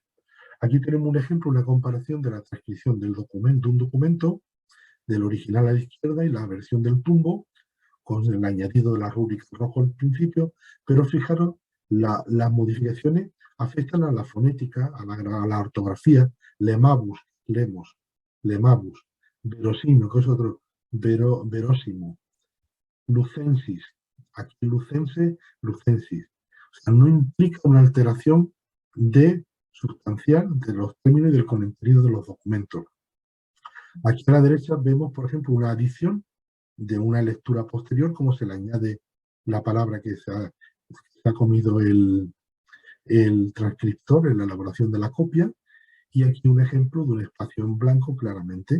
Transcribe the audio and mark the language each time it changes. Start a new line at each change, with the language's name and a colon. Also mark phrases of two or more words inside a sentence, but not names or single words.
Spanish: Aquí tenemos un ejemplo, una comparación de la transcripción del documento, un documento, del original a la izquierda y la versión del tumbo, con el añadido de la rúbrica rojo al principio, pero fijaros, las modificaciones afectan a la fonética, a la ortografía,
Latin: lemabus, lemos, lemabus, verosimo,
Spanish: que es otro, verósimo, lucensis, aquí lucense, lucensis. O sea, no implica una alteración sustancial de los términos y del contenido de los documentos. Aquí a la derecha vemos, por ejemplo, una adición de una lectura posterior, como se le añade la palabra que se ha comido el transcriptor en la elaboración de la copia, y aquí un ejemplo de un espacio en blanco claramente.